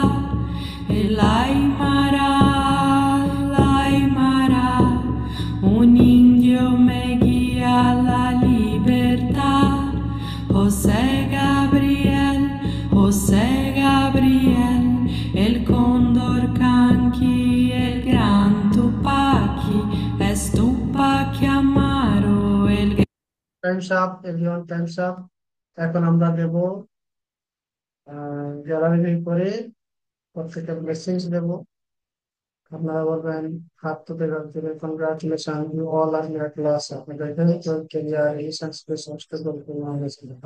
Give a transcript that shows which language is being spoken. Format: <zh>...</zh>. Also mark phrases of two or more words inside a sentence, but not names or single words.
<es>El Aymara, un indio me guía a la libertad. José Gabriel, el cóndor canqui, el gran Tupaki, es Tupac Amaro, el</es> <en>Time's up everyone, time's up.</en> <bn>এখন আমরা দেব গ্যালারি করে প্রত্যেকটা ব্লেসিংস দেবো। আপনারা বলবেন হাত তুলে রাখবেন,</bn> <en>congratulation, you all are miraculous,</en> <bn>আপনাদের</bn> <en>health, career,</en> <bn>রিলেশনশিপের সমস্ত পরিপূর্ণ হয়ে গেছে।</bn>